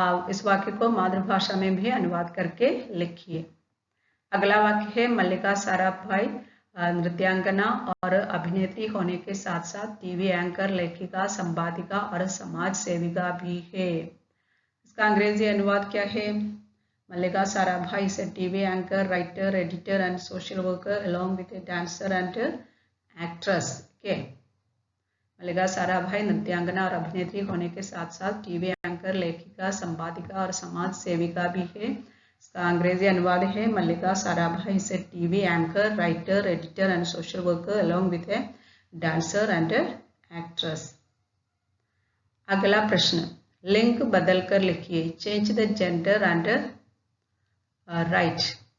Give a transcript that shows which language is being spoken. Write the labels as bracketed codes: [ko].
[hi] इस वाक्य को मातृभाषा में भी अनुवाद करके लिखिए। अगला वाक्य है, मल्लिका साराभाई नृत्यांगना और अभिनेत्री होने के साथ साथ टीवी एंकर, लेखिका, संपादिका और समाज सेविका भी है। इसका अंग्रेजी अनुवाद क्या है? [en] Mallika Sarabhai is a TV anchor, writer, editor and social worker along with a dancer and actress. [hi] मल्लिका साराभाई नृत्यांगना और अभिनेत्री होने के साथ साथ टीवी एंकर, लेखिका, संपादिका और समाज सेविका भी है। इसका अंग्रेजी अनुवाद है, [en] Mallika Sarabhai is a TV anchor, writer, editor and social worker along with a dancer and actress. [hi] अगला प्रश्न, लिंग बदलकर लिखिए। [en] Change the gender and write.